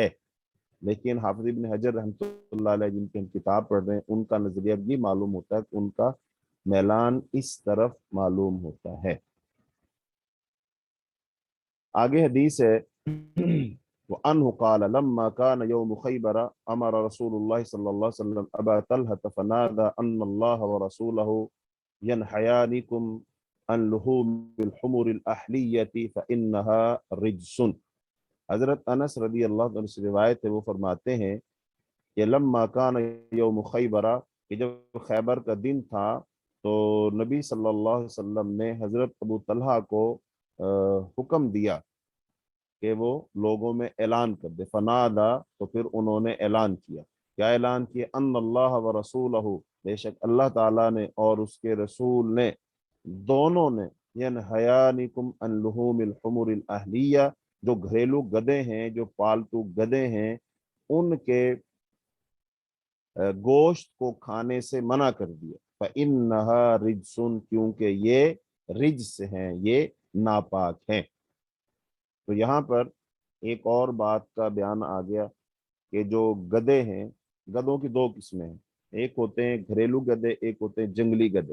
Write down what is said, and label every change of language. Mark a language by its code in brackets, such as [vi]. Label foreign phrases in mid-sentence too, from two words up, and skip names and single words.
[hi] लेकिन हाफिज इब्न हजर [ar] رحمة الله عليه [hi] जिनकी हम किताब पढ़ रहे हैं, उनका नजरिया भी मालूम होता है कि उनका मैलान इस तरफ मालूम होता है। आगे हदीस है [ar] وعنه قال لما كان يوم خيبر أمر رسول الله صلى الله عليه وسلم أبا طلحة فنادى إن الله ورسوله ينهيانكم عن لحوم الحمر الأهلية فإنها رجس. [hi] हजरत अनस [ar] رضي الله عنه [hi] से रिवायत है, वो फरमाते हैं कि [ar] لما كان يوم خيبر, [hi] कि जब खैबर का दिन था तो नबी [ar] صلى الله عليه وسلم [hi] ने हजरत अबू तलहा को हुक्म दिया कि वो लोगों में ऐलान कर दे। फनादा, तो फिर उन्होंने ऐलान किया। क्या ऐलान किया? [ar] إن الله ورسوله, [hi] बेशक अल्लाह ताला ने और उसके रसूल ने, दोनों ने, [ar] ينهيانكم عن لحوم الحمر الأهلية, [hi] जो घरेलू गधे हैं, जो पालतू गधे हैं, उनके गोश्त को खाने से मना कर दिया। [ar] فإنها رجس, [hi] क्योंकि ये रिज्स हैं, ये नापाक हैं। तो यहाँ पर एक और बात का बयान आ गया कि जो गधे हैं, गधों की दो किस्में हैं, एक होते हैं घरेलू गधे, एक होते हैं जंगली गधे।